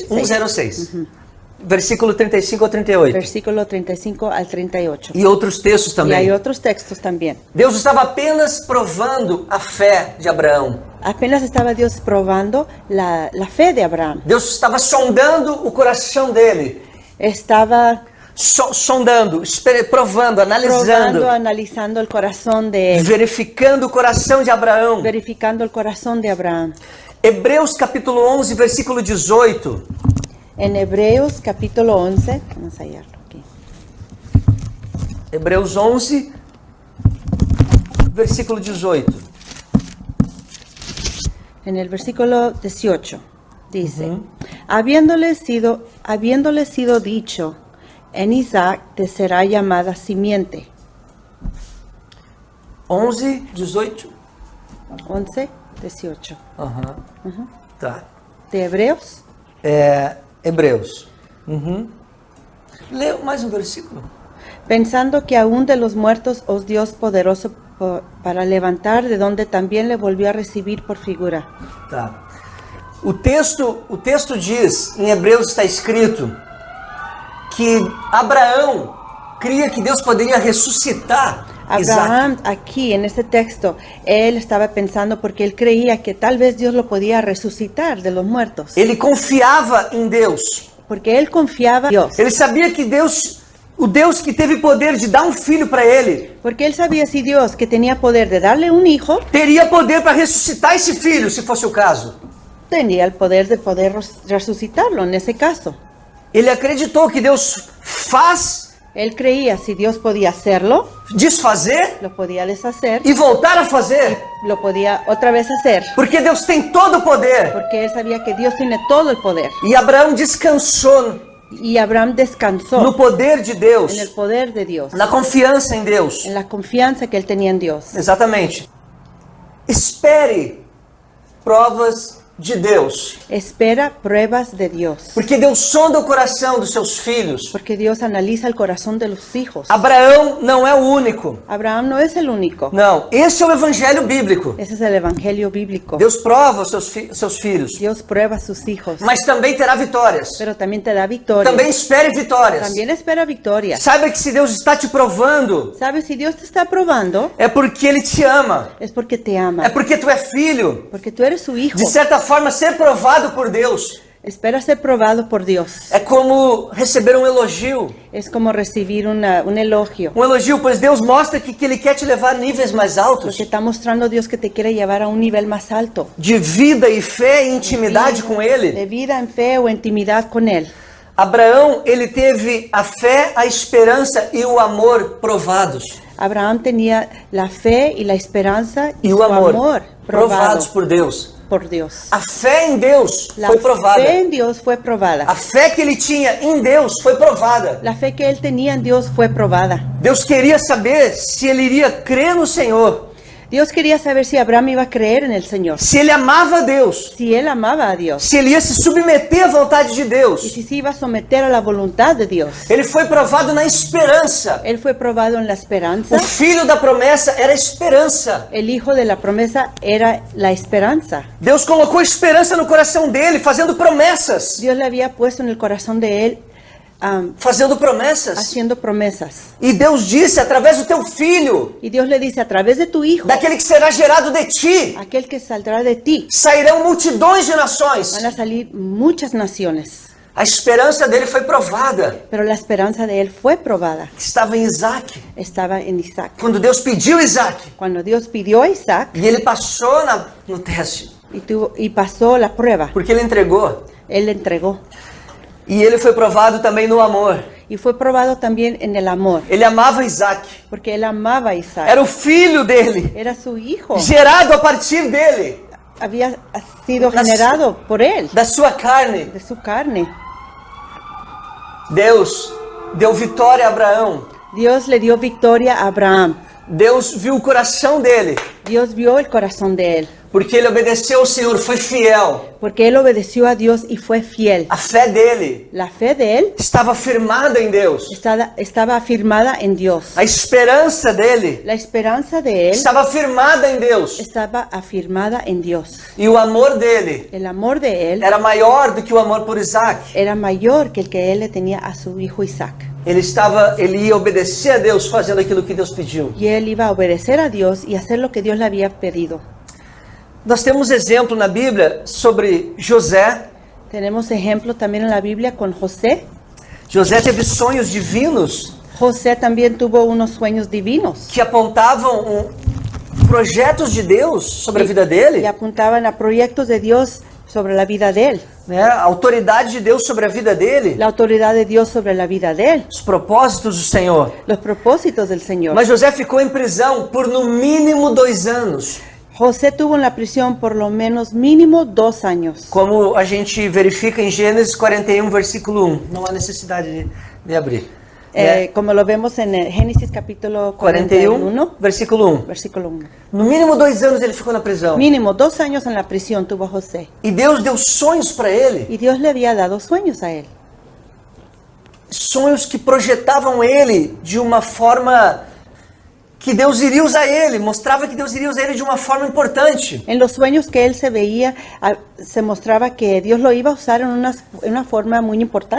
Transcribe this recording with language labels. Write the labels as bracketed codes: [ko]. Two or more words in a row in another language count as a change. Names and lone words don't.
[pt] 106. Versículo 35 ao 38. [es] Versículo 35 al 38. [pt] E outros textos [es] Y [pt] também. [es] hay otros textos también. [pt] Deus estava apenas provando a fé de Abraão. [es] Apenas estaba Dios probando la fe de Abraham. [pt] Deus estava sondando o coração dele. [es] Estaba [pt] Sondando, provando, analisando, [es] probando, analizando el corazón de él, [pt] verificando o coração de Abraão. [es] verificando el corazón de Abraham. [pt] Hebreus capítulo 11, versículo 18. [es] En Hebreos capítulo 11, vamos a hallarlo aquí. [pt] Hebreus 11, versículo 18. [es] En el versículo 18 dice, habiéndole sido dicho, en Isaac te será llamada simiente. 11, 18. 11, 18. [pt] Tá. [es] De Hebreos, [pt] Hebreus. Lê mais um versículo. [es] pensando que aún de los muertos os Dios poderoso para levantar, de donde también le volvió a recibir por figura. [pt] Tá. O texto diz, em Hebreus está escrito, que Abraão cria que Deus poderia ressuscitar Isaac. [es] Abraham aquí en este texto, él estaba pensando porque él creía que tal vez Dios lo podía resucitar de los muertos. [pt] Ele confiava em Deus. [es] Porque él confiaba en Dios. [pt] Ele sabia que Deus O Deus que teve poder de dar um filho para ele, [es] Porque él sabía si Dios, que tenía poder de darle un hijo, [pt] teria poder para ressuscitar esse filho, se fosse o caso. [es] tenía el poder de poder resucitarlo en ese caso. [pt] Ele acreditou que Deus faz, [es] Él creía si Dios podía hacerlo, [pt] desfazer [es] lo podía deshacer, [pt] e voltar a fazer. [es] lo podía otra vez hacer. [pt] Porque Deus tem todo o poder. [es] Porque él sabía que Dios tiene todo el poder. [pt] E Abraão descansou [es] Y Abraham descansó [pt] no poder de Deus, [es] en el poder de Dios, [pt] na confiança em Deus. [es] en la confianza que él tenía en Dios. [pt] Exatamente. Espere provas de Deus. [es] Espera pruebas de Dios. [pt] Porque Deus sonda o coração dos seus filhos. [es] Porque Dios analiza el corazón de los hijos. [pt] Abraão não é o único. [es] Abraham no es el único. [pt] Não, esse é o evangelho bíblico. [es] Ese es el evangelio bíblico. [pt] Deus prova os seus filhos, [es] Dios prueba a sus hijos. [pt] mas também terá vitórias. [es] Pero también te da victoria. [pt] Também espere vitórias. [es] También espera victoria. [pt] Saiba que se Deus está te provando, [es] ¿Sabes? Si Dios te está probando, [pt] é porque Ele te ama. [es] es porque te ama. [pt] É porque tu é filho. [es] Porque tú eres su hijo. [pt] De certa forma, ser provado por Deus [es] Espera ser probado por Dios. [pt] é como receber um elogio. [es] Es como recibir un elogio. [pt] Um elogio, pois Deus mostra que Ele quer te levar a níveis mais altos [es] Porque está mostrando Dios que te quiere llevar a un nivel más alto. [pt] de vida e fé e intimidade com Ele. [es] De vida en fe o intimidad con Él. [pt] Abraão, ele teve a fé, a esperança e o amor provados. [es] Abraham tenía la fe y la esperanza y [pt] E [es] su [pt] o amor [es] amor [pt] provados [es] probado [pt] por Deus. [es] por Dios. [pt] A fé em Deus [es] La [pt] foi provada. [es] fe en Dios fue probada. [pt] A fé que ele tinha em Deus foi provada. [es] La fe que él tenía en Dios fue probada. [pt] Deus queria saber se ele iria crer no Senhor, [es] Dios quería saber si Abraham iba a creer en el Señor, [pt] se ele amava a Deus, [es] si él amaba a Dios [pt] se ele ia se submeter à vontade de [es] y [pt] Deus. [es] si se iba a someter a la voluntad de Dios. [pt] Ele foi provado na esperança. [es] Él fue probado en la esperanza. [pt] O filho da promessa era a esperança. [es] El hijo de la promesa era la esperanza. [pt] Deus colocou esperança no coração dele, fazendo promessas. [es] Dios le había puesto en el corazón de él [pt] Fazendo promessas. [es] haciendo promesas. [pt] E Deus disse através do teu filho, [es] Y Dios le dice, a través de tu hijo, [pt] daquele que será gerado de ti, [es] aquel que saldrá de ti, [pt] sairão multidões de nações. [es] van a salir muchas naciones. [pt] A esperança dele foi provada. [es] Pero la esperanza de él fue probada. [pt] Estava em Isaac. [es] Estaba en Isaac. [pt] Quando Deus pediu Isaac, [es] Cuando Dios pidió a Isaac [pt] e ele passou no teste, [es] y pasó la prueba, [pt] porque ele entregou. [es] él le entregó. [pt] E ele foi provado também no amor. [es] Y fue probado también en el amor, [pt] Ele amava Isaac. [es] porque él amaba a Isaac. [pt] Era o filho dele, [es] Era su hijo. [pt] gerado a partir dele, [es] Había sido generado por él, [pt] da sua carne. [es] de su carne. [pt] Deus deu vitória a Abraão. [es] Dios le dio victoria a Abraham. [pt] Deus viu o coração dele, [es] Dios vio el corazón de él, [pt] porque ele obedeceu ao Senhor, foi fiel. [es] porque él obedeció a Dios y fue fiel. [pt] A fé dele [es] La fe de él [pt] estava firmada em Deus. [es] estaba afirmada en Dios. [pt] A esperança dele [es] La esperanza de él [pt] estava firmada em Deus. [es] estaba afirmada en Dios. [pt] E o amor dele [es] El amor de él [pt] era maior do que o amor por Isaac. [es] era mayor que el que él le tenía a su hijo Isaac. [pt] Ele ia obedecer a Deus fazendo aquilo que Deus pediu. [es] Y él iba a obedecer a Dios y hacer lo que Dios le había pedido. [pt] Nós temos exemplo na Bíblia sobre José. [es] Tenemos ejemplo también en la Biblia con José. [pt] José teve sonhos divinos [es] José también tuvo unos sueños divinos [pt] que apontavam projetos de Deus sobre a vida [es] y [pt] dele, [es] apuntaban a proyectos de Dios sobre la vida de él, [pt] né? A autoridade de Deus sobre a vida dele, [es] la autoridad de Dios sobre la vida de él, [pt] os propósitos do Senhor. [es] los propósitos del Señor. [pt] Mas José ficou em prisão por no mínimo 2 anos, [es] José tuvo en la prisión por lo menos mínimo 2 años, [pt] como a gente verifica em Gênesis 41, versículo 1. Não há necessidade de abrir. [es] como lo vemos en Génesis capítulo 41, 41, versículo 1. versículo 1. [pt] No mínimo 2 anos ele ficou na prisão. [es] Mínimo 2 años en la prisión tuvo José. [pt] E Deus deu sonhos para ele. [es] Y Dios le había dado sueños a él. [pt] Sonhos que projetavam ele de uma forma que Deus iria usar ele. Mostrava que Deus iria usar ele de uma forma importante. [es] En los sueños que él se veía, se mostraba que Dios lo iba a usar en una forma muy importante.